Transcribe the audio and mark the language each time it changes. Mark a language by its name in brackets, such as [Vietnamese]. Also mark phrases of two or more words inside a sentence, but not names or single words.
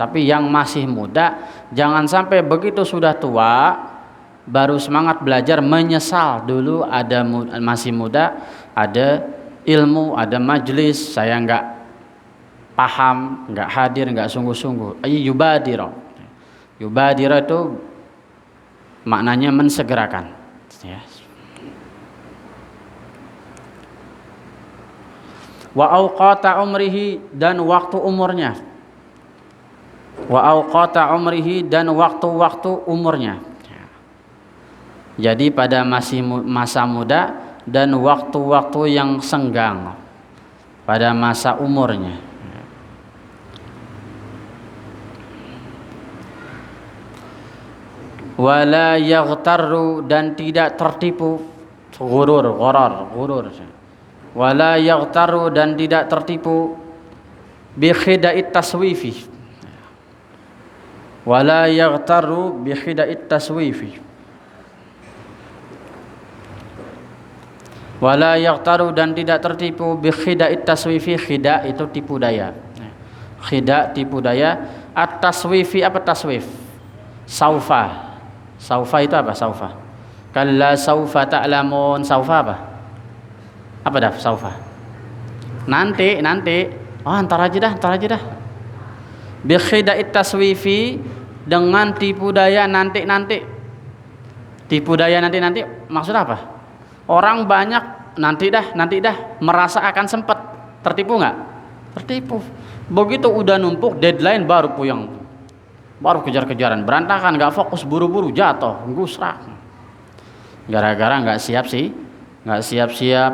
[Indonesian] Tapi yang masih muda jangan sampai begitu sudah tua baru semangat belajar menyesal. Dulu masih muda, ada ilmu, ada majelis, saya nggak paham, nggak hadir, nggak sungguh-sungguh. Yubadira itu maknanya mensegerakan ya. [Arabic] وأوقات عمره, [Indonesian] dan waktu umurnya. Dan waktu-waktu umurnya. Jadi pada masa muda dan waktu-waktu yang senggang pada masa umurnya. [Arabic] ولا يغتر, [Indonesian] dan tidak tertipu, ghurur. [Arabic] ولا يغتر [Indonesian] dan tidak tertipu [Arabic] بخداع التسويف ولا يغتر بخداع التسويف ولا يغتر [Indonesian] dan tidak tertipu [Arabic] بخداع التسويف. [Indonesian] Khida' itu tipu daya, khida' tipu daya. [Arabic] At taswifi [Indonesian] apa taswif? Saufa. Saufa itu apa? Saufa. [Arabic] كلا سوف تعلمون. [Indonesian] Saufa apa? Apa dah saufa? Nanti. Oh, antar aja dah. Bi khida'it taswifi, dengan tipu daya nanti. Tipu daya nanti maksud apa? Orang banyak nanti dah merasa akan sempat. Tertipu enggak? Tertipu. Begitu udah numpuk deadline baru puyeng, baru kejar-kejaran, berantakan, nggak fokus, buru-buru, jatuh, gusrak, gara-gara nggak siap-siap.